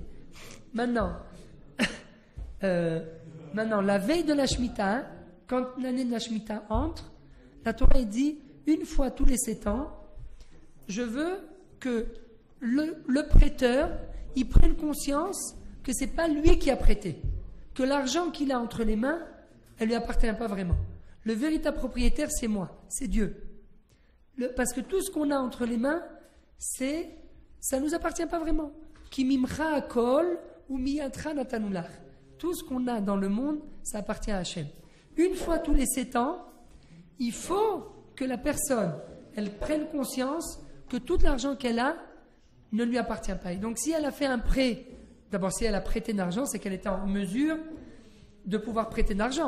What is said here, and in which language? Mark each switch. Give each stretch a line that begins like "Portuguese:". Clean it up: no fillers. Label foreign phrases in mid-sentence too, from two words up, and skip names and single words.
French: Maintenant, la veille de la Shemitah, quand l'année de la Shemitah entre, la Torah dit, une fois tous les 7 ans, je veux que le prêteur, il prenne conscience que ce n'est pas lui qui a prêté, que l'argent qu'il a entre les mains, elle ne lui appartient pas vraiment. Le véritable propriétaire, c'est moi, c'est Dieu. Parce que tout ce qu'on a entre les mains, ça ne nous appartient pas vraiment.
Hebrew: כי ממך הכל ומידך נתנו לך.
French: Tout ce qu'on a dans le monde, ça appartient à Hachem. Une fois tous les 7 ans, il faut que la personne, elle prenne conscience que tout l'argent qu'elle a ne lui appartient pas. Et donc si elle a fait un prêt, d'abord si elle a prêté de l'argent, c'est qu'elle était en mesure de pouvoir prêter de l'argent.